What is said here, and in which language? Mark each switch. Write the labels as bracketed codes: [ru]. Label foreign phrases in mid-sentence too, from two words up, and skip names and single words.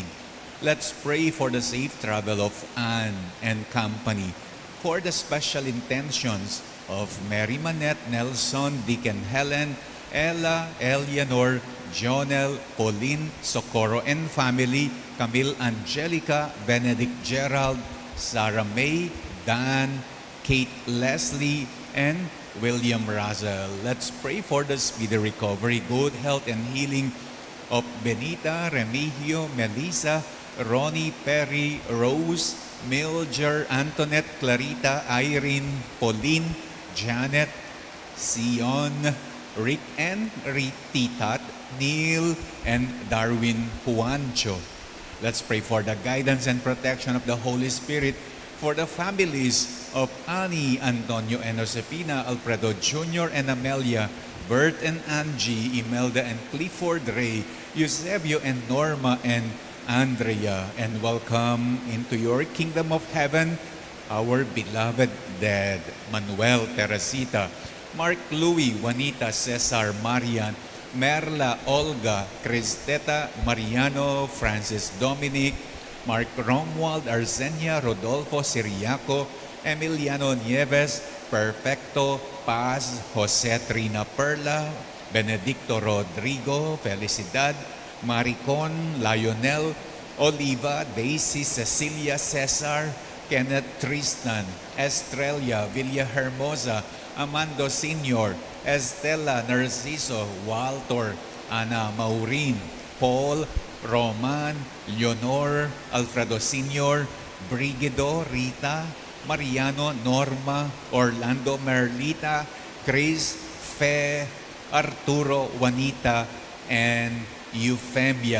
[en] Let's pray for the safe travel of Anne and company, for the special intentions of Mary Manette, Nelson, Deacon Helen, Ella, Eleanor, Jonel, Pauline, Socorro and family, Camille Angelica, Benedict Gerald, Sarah May, Dan, Kate Leslie, and William Razel. Let's pray for the speedy recovery, good health, and healing of Benita, Remigio, Melissa, Ronnie, Perry, Rose, Milger, Antoinette, Clarita, Irene, Pauline, Janet, Sion, Rick and Rititat, Neil, and Darwin Juancho. Let's pray for the guidance and protection of the Holy Spirit for the families of Annie, Antonio, and Josefina, Alfredo Jr. and Amelia, Bert and Angie, Imelda and Clifford Ray, Eusebio and Norma and Andrea, and welcome into your kingdom of heaven our beloved dead, Manuel, Teresita, Mark, Louis, Juanita, Cesar, Marian, Merla, Olga, Cristeta, Mariano, Francis Dominic, Mark Romuald, Arsenia, Rodolfo, Siriaco, Emiliano Nieves, Perfecto, Paz, Jose Trina Perla, Benedicto Rodrigo, Felicidad, Maricon, Lionel, Oliva, Daisy, Cecilia, Cesar, Kenneth, Tristan, Estrella, Villahermosa, Amando Sr., Estela, Narciso, Walter, Ana, Maureen, Paul, Roman, Leonor, Alfredo Sr., Brigido, Rita, Mariano, Norma, Orlando, Merlita, Chris, Fe, Arturo, Juanita, and Euphemia.